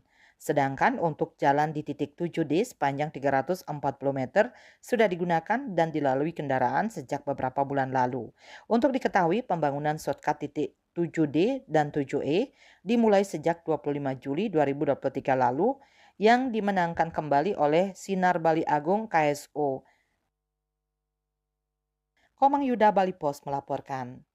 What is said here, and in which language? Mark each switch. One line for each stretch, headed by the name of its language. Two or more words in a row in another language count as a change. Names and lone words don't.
Indonesian: Sedangkan untuk jalan di titik 7D sepanjang 340 meter sudah digunakan dan dilalui kendaraan sejak beberapa bulan lalu. Untuk diketahui, pembangunan shortcut titik 7D dan 7E dimulai sejak 25 Juli 2023 lalu yang dimenangkan kembali oleh Sinar Bali Agung KSO. Komang Yuda Bali Pos melaporkan.